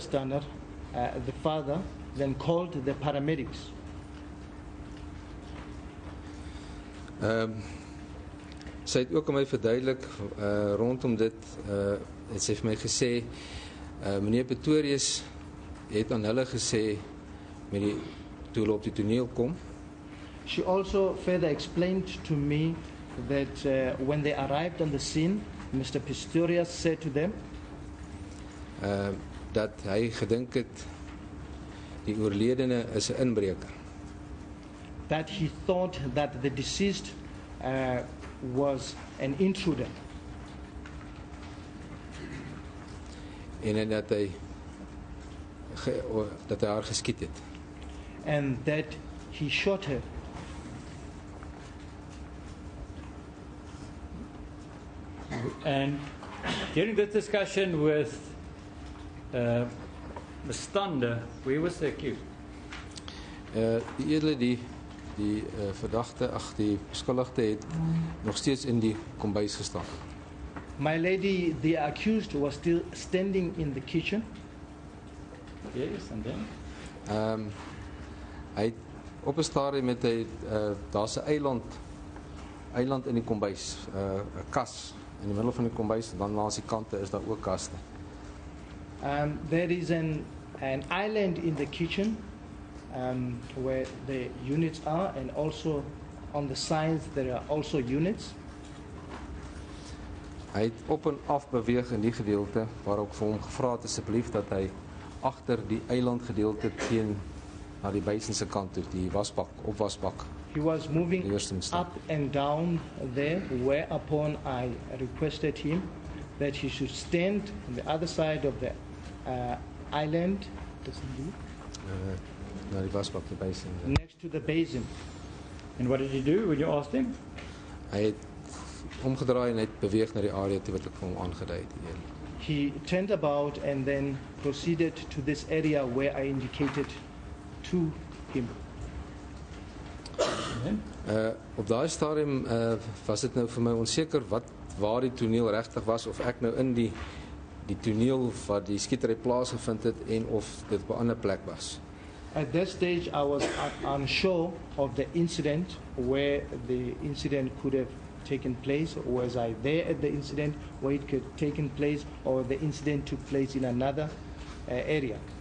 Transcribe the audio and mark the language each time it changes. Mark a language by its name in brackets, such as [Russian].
[English] Stander, the father, then called the paramedics. [Afrikaans] Sy het ook aan my verduidelik rondom dit, het sy vir my gesê, meneer Pistorius het aan hulle gesê, toe hulle op die toneel kom, [English] She also further explained to me that when they arrived on the scene, Mr. Pistorius said to them [Afrikaans] dat hy gedink het, die oorledene is 'n inbreker. [English] that he thought that the deceased was an intruder, [Afrikaans] En dat hy haar geskiet het. [English] and that he shot her. And during this discussion with Ms. Stander, where was the accused? [Afrikaans] Die edele die verdagte, die beskuldigde het nog steeds in die kombuis gestaan. [English] My lady, the accused, was still standing in the kitchen. Yes, and then? [Afrikaans] Hy het op 'n stadium met daar's 'n eiland in die kombuis, 'n kas in die middel van die kombuis, en dan langs die kante is daar ook kaste. [English] There is an island in the kitchen where the units are, and also on the sides there are also units. [Afrikaans] Hy het op en af beweeg in die gedeelte waar ek vir hom gevra het asseblief dat hy agter die eiland gedeelte teen na die buiten se kant toe, die opwasbak. [English] He was moving [Afrikaans] Die eerste moet staan. [English] up and down there, whereupon I requested him that he should stand on the other side of the island. [Afrikaans] na die wasbak, die basin. [English] next to the basin. And what did he do when you asked him? [Afrikaans] Hy het omgedraai en hy het beweeg na die area toe wat ek vir hom aangedui het. [English] He turned about and then proceeded to this area where I indicated to him. [Afrikaans] Op daai stadium was dit nou vir my onseker waar die toneel regtig was, of ek nou in die toneel waar die skietery plaasgevind het en of dit op 'n ander plek was. [English] At that stage, I was unsure of the incident, where the incident could have taken place. Was I there at the incident where it could have taken place, or the incident took place in another area?